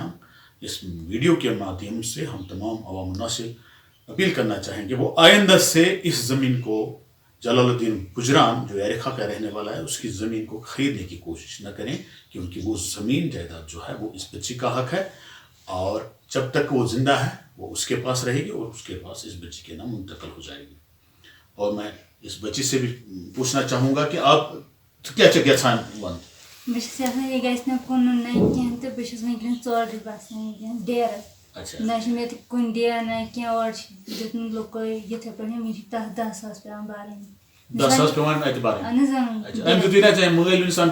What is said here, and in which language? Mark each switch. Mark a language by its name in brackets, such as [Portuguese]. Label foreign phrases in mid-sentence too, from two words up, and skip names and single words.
[Urdu] ہم اس ویڈیو کے مادھیم سے ہم تمام عوام الناس سے اپیل کرنا چاہیں کہ وہ آئندہ سے اس زمین کو، جلال الدین بجران جو یاریکا کا رہنے والا ہے، اس کی زمین کو خریدنے کی کوشش نہ کریں، کیونکہ وہ زمین جائیداد جو ہے وہ اس بچی کا حق ہے، اور جب تک وہ زندہ ہے وہ اس کے پاس رہے گی، اور اس کے پاس اس بچی کے نام منتقل ہو جائے گی. اور میں اس بچی سے بھی پوچھنا چاہوں گا کہ آپ کیا [Kashmiri] یژھان ون؟ بہٕ چھَس یژھان یہِ گژھِ نہٕ کُنُن نہ کینٛہہ تہٕ بہٕ چھَس وٕنکٮ۪نس ژورِ باسان وٕنکٮ۪نس ڈیرس. نہ چھِ مےٚ کُنہِ ڈیر نہ کینٛہہ، اورٕ چھِ دیُتمُت لُکو یِتھَے پٲٹھۍ وٕنہِ چھِ 10,000 پیٚوان بَرٕنۍ. 10,000 پیٚوان اَتہِ بَرٕنۍ؟ اہن حظ اَمہِ دیُتُے نہ ژےٚ مٲلۍ اِنسان